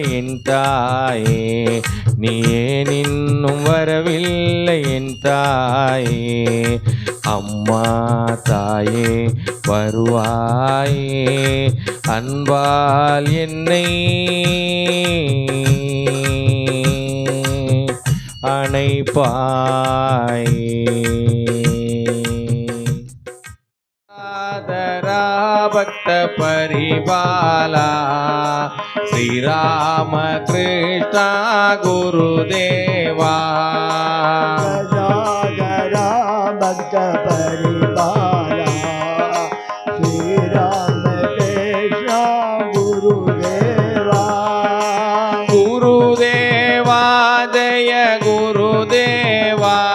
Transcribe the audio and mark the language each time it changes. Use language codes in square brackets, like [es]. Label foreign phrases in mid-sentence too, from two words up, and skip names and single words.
[ta] என் தாயே நீ ஏன் இன்னும் வரவில்லை என் தாயே அம்மா தாயே வருவாயே அன்பால் என்னை அணைப்பாயே [sa] भक्त परिपाला श्रीराम कृष्णा गुरुदेवा गजाधरा भक्त परिपाला श्री राम कृष्ण गुरुदेवा गुरुदेवा जय गुरुदेवा